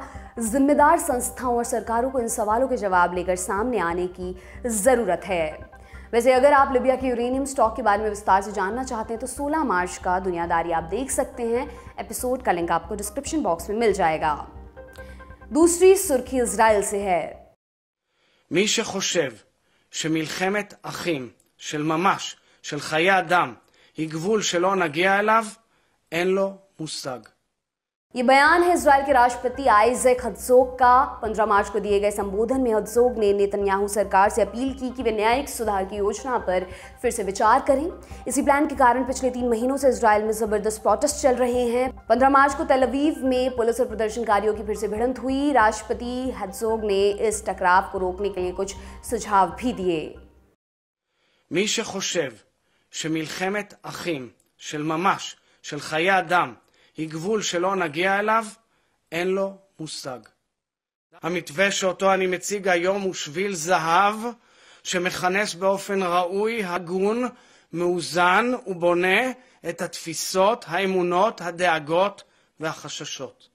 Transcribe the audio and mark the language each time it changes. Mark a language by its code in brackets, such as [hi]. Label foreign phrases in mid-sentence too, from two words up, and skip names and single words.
[hi] जिम्मेदार संस्थाओं और सरकारों को इन सवालों के जवाब लेकर सामने आने की जरूरत है। वैसे अगर आप लिबिया के [en] uranium stock [hi] के बारे में विस्तार से जानना चाहते हैं तो 16 मार्च का दुनियादारी आप देख सकते हैं। एपिसोड का लिंक आपको [en] description box [hi] में मिल जाएगा। दूसरी सुर्खी इजराइल से है। [he] מי שחושב שמלחמת אחים של ממש, של חיי אדם, היא גבול שלא נגיע אליו, אין לו מושג. [hi] ये बयान है इजराइल के राष्ट्रपति आइजैक हर्ज़ोग का। 15 मार्च को दिए गए संबोधन में हर्ज़ोग ने नेतन्याहू सरकार से अपील की कि वे न्यायिक सुधार की योजना पर फिर से विचार करें। इसी प्लान के कारण पिछले 3 महीनों से इजराइल में जबरदस्त प्रोटेस्ट चल रहे हैं। 15 मार्च को तेल अवीव में पुलिस और प्रदर्शनकारियों की फिर से भिड़ंत हुई। राष्ट्रपति हर्ज़ोग ने इस टकराव को रोकने के लिए कुछ सुझाव भी दिए। [he] מי שחושב שמלחמת אחים של ממש, של חיי אדם, היא גבול שלא נגיע אליו, אין לו מושג. המתווה שאותו אני מציג היום הוא שביל זהב שמכנס באופן ראוי, הגון, מאוזן ובונה את התפיסות, האמונות, הדאגות והחששות.